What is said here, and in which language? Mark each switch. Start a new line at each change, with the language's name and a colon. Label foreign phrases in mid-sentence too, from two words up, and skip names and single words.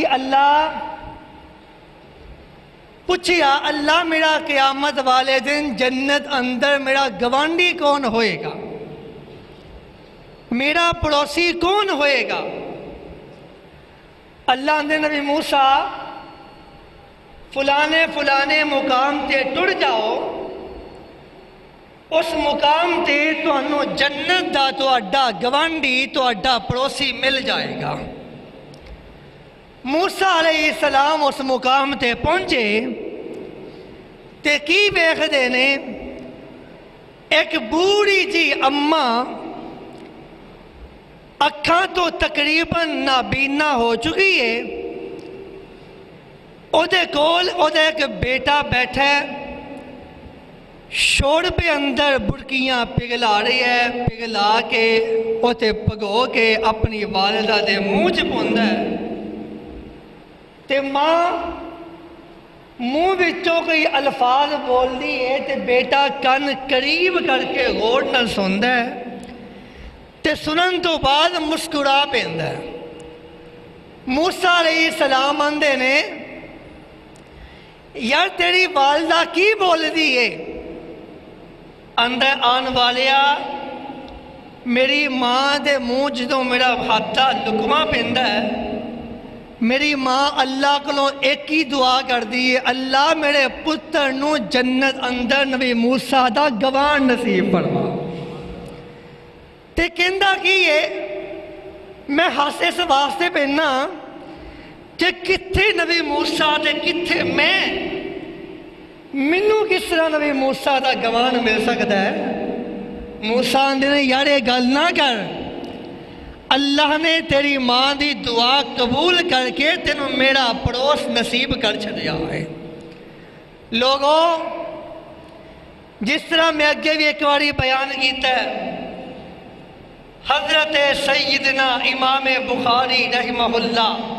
Punjabi: اللہ پوچھیا، اللہ میرا قیامت والے دن جنت اندر میرا گوانڈی کون ہوئے گا، میرا پڑوسی کون ہوئے گا؟ اللہ نے نبی موسیٰ فلانے مقام تے ٹر جاؤ، اس مقام تے تانوں جنت دا تہاڈا گوانڈی تہاڈا پڑوسی مل جائے گا۔ موسیٰ
Arabic: علیہ السلام
Punjabi: اس مقام تے پہنچے تے کی ویکھدے نے، ایک بوڑھی جی اماں اکھاں تو تقریباً نابینا ہو چکی ہے، او دے کول او دے ایک بیٹا بیٹھا ہے، شوربے اندر بڑکیاں پگھلا رہی ہے، پگھلا کے او تے پگو کے اپنی والدہ دے منہ چ پوندا ہے، تے ماں منہ وچوں کوئی الفاظ بول دی ہے تے بیٹا کن قریب کر کے غور نال سندا ہے تے سنن تو بعد مسکرا پیندا ہے۔ موسیٰ
Arabic: علیہ السلام
Punjabi: آندے نے یار تیری والدہ کی بول دی ہے؟ اندر آن والیا میری ماں دے منہ جدوں میرا ہاتھا لکما پیندا ہے، میری ماں اللہ کولوں ایک ہی دعا کر دی ہے، اللہ میرے پتر نو جنت اندر نبی موسیٰ دا گوان نصیب فرما۔ تے کہندا کی ہے میں ہاسے اس واسطے پہنا کہ کتھے نبی موسیٰ تے کتھے مینوں کس طرح نبی موسیٰ دا گوان مل سکتا ہے؟ موسیٰ آندے نے یار یہ گل نہ کر، اللہ نے تیری ماں دی دعا قبول کر کے تینوں میرا پڑوس نصیب کر چھڑیا ہے۔ لوگوں جس طرح میں اگے بھی ایک باری بیان کیتا ہے، حضرت سیدنا امام بخاری
Arabic: رحمہ اللہ